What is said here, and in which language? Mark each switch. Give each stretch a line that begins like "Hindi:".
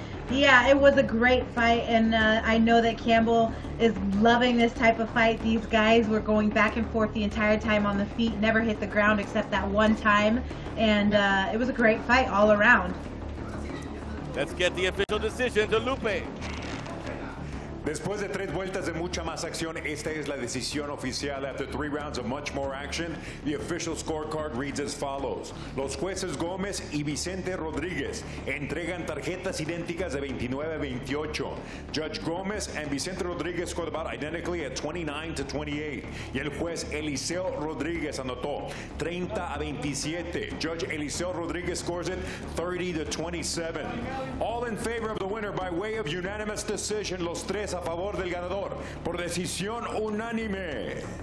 English: Yeah, it was a great fight, and I know that Campbell is loving this type of fight. These guys were going back and forth the entire time on the feet, never hit the ground except that one time, and it was a great fight all around. Let's get the official decision to Lupe.
Spanish: Después de 3 vueltas de mucha más acción, esta es la decisión oficial.
English: After 3 rounds of much more action, the official scorecard reads as follows.
Spanish: Los jueces Gómez y Vicente Rodríguez entregan tarjetas idénticas de 29-28.
English: Judge Gómez and Vicente Rodríguez scored about identically at 29-28.
Spanish: Y el juez Eliseo Rodríguez anotó 30-27.
English: Judge Eliseo Rodríguez scores it 30-27. All in favor of the winner by way of unanimous decision.
Spanish: Los tres a favor del ganador por decisión unánime.